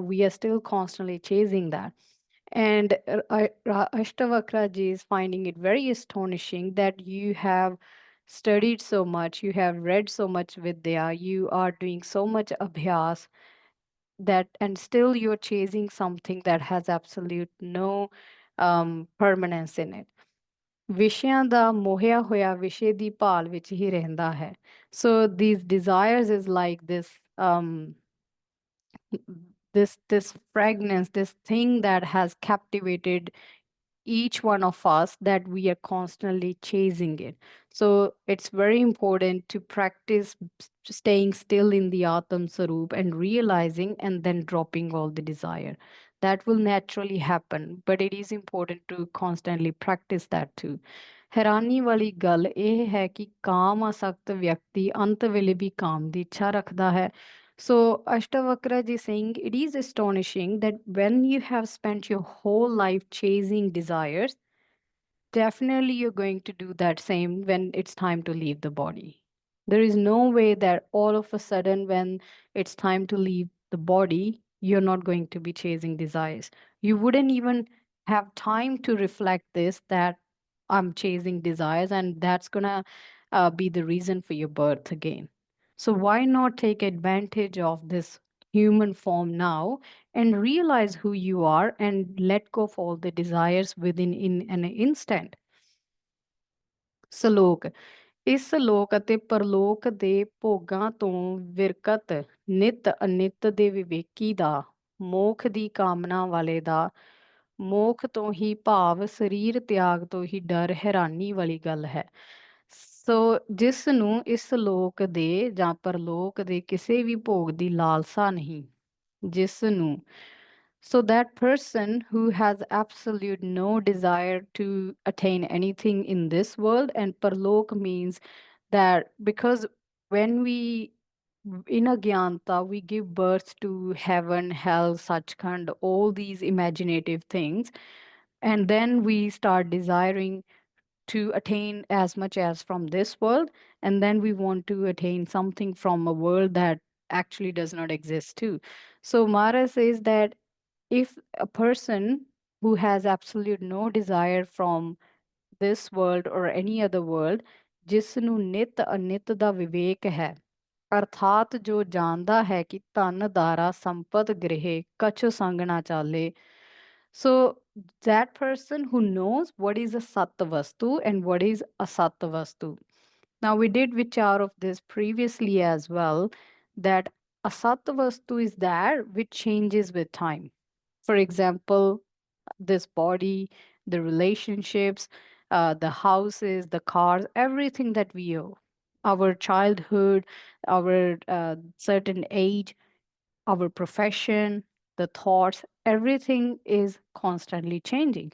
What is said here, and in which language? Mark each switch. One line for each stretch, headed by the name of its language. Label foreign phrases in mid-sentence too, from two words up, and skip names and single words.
English: We are still constantly chasing that. And Ashtavakra ji is finding it very astonishing that you have studied so much, you have read so much Vidya, you are doing so much abhyas, that and still you're chasing something that has absolute no permanence in it.
Punjabi: ਵਿਸ਼ਿਆਂ ਦਾ ਮੋਹਿਆ ਹੋਇਆ ਵਿਸ਼ੇ ਦੀ ਭਾਲ ਵਿੱਚ ਹੀ ਰਹਿੰਦਾ ਹੈ.
English: So these desires is like this fragrance, this thing that has captivated each one of us, that we are constantly chasing it. So it's very important to practice staying still in the
Punjabi: Atam Sarup
English: and realizing and then dropping all the desire. That will naturally happen, but it is important to constantly practice that too.
Punjabi: ਹੈਰਾਨੀ ਵਾਲੀ ਗੱਲ ਇਹ ਹੈ ਕਿ ਕਾਮ ਆਸਕਤ ਵਿਅਕਤੀ ਅੰਤ ਵੇਲੇ ਵੀ ਕਾਮ ਦੀ ਇੱਛਾ ਰੱਖਦਾ ਹੈ.
English: So Ashtavakra ji saying it is astonishing that when you have spent your whole life chasing desires, definitely you're going to do that same when it's time to leave the body. There is no way that all of a sudden, when it's time to leave the body, you're not going to be chasing desires. You wouldn't even have time to reflect this, that I'm chasing desires, and that's gonna be the reason for your birth again. So, why not take advantage of this human form now and realize who you are and let go of all the desires within in an instant?
Punjabi: ਸਲੋਕ। ਇਸ ਲੋਕ ਅਤੇ ਪਰਲੋਕ ਦੇ ਭੋਗਾਂ ਤੋਂ ਵਿਰਕਤ ਨਿਤ ਅਨਿਤ ਦੇ ਵਿਵੇਕੀ ਦਾ, ਮੋਖ ਦੀ ਕਾਮਨਾ ਵਾਲੇ ਦਾ ਮੋਖ ਤੋਂ ਹੀ ਭਾਵ ਸਰੀਰ ਤਿਆਗ ਤੋਂ ਹੀ ਡਰ, ਹੈਰਾਨੀ ਵਾਲੀ ਗੱਲ ਹੈ। ਸੋ ਜਿਸ ਨੂੰ ਇਸ ਲੋਕ ਦੇ ਜਾਂ ਪਰਲੋਕ ਦੇ ਕਿਸੇ ਵੀ ਭੋਗ ਦੀ ਲਾਲਸਾ ਨਹੀਂ, ਜਿਸ ਨੂੰ,
English: so that person who has absolute no desire to attain anything in this world, and parlok means that because when we in agyanta we give birth to heaven, hell, sachkhand, all these imaginative things, and then we start desiring to attain as much as from this world, and then we want to attain something from a world that actually does not exist too. So Mara says that if a person who has absolute no desire from this world or any other world,
Punjabi: ਜਿਸ ਨੂੰ ਨਿਤ ਅਨਿਤ ਦਾ ਵਿਵੇਕ ਹੈ, ਅਰਥਾਤ ਜੋ ਜਾਣਦਾ ਹੈ ਕਿ ਧਨ ਦਾਰਾ ਸੰਪਤ ਗ੍ਰਹਿ ਕਛ ਸੰਗ ਨਾ ਚਾਲੇ.
English: So that person who knows what is a
Punjabi: sat vastu
English: and what is
Punjabi: asat vastu.
English: Now we did vichar of this previously as well, that
Punjabi: asat vastu
English: is that which changes with time. For example, this body, the relationships, the houses, the cars, everything that we owe, our childhood, our certain age, our profession, the thoughts, everything is constantly changing.